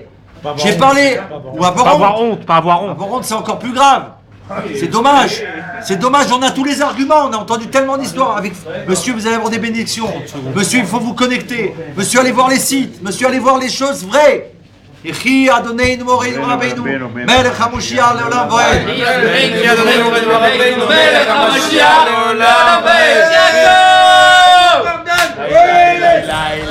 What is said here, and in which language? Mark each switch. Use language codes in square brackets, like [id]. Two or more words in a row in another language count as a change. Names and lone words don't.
[fr] J'ai parlé, ou avoir honte. Pas avoir honte. Avoir honte, c'est encore plus grave. C'est dommage. C'est dommage, on a tous les arguments. On a entendu tellement d'histoires. Avec monsieur, vous allez avoir des bénédictions. Monsieur, il faut vous connecter. Monsieur, allez voir les sites. Monsieur, allez voir les choses vraies. [he] יחי אדוננו מורנו ורבנו מלך המשיח לעולם ועד. יחי אדוננו מורנו מלך המשיח לעולם ועד.